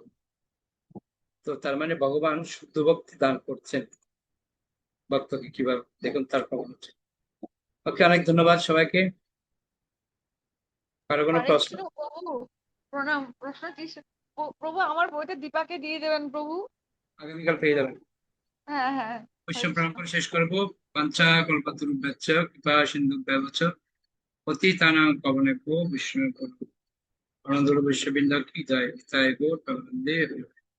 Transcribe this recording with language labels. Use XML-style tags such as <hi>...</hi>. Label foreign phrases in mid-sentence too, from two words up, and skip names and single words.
<bn>তো তার মানে ভগবান শুদ্ধ ভক্তি দান করছেন ভক্তকে, কিভাবে দেখুন তার প্রমাণ হচ্ছে। ওকে, অনেক ধন্যবাদ সবাইকে। কারো কোনো হরে প্রশ্ন? কৃষ্ণ প্রভু, প্রণাম। প্রশ্ন কি প্রভু, আমার বইটা দীপাকে দিয়ে দেবেন প্রভু। আগামীকাল পেয়ে যাবেন। হ্যাঁ হ্যাঁ, হরে অবশ্যই প্রণাম কৃষ্ণ। করে শেষ করবো।</bn> <sa>পাঞ্চা কল্পতরুভ্যশ্চ কৃপা সিন্ধুভ্যেব চ পতিতানাং পাবনেভ্যো বৈষ্ণবেভ্যো নমঃ।</sa> <bn>আনন্দ বিশ্ববিন্দা কি জয়, জয় গৌর প্রেমানন্দে হরি।</bn>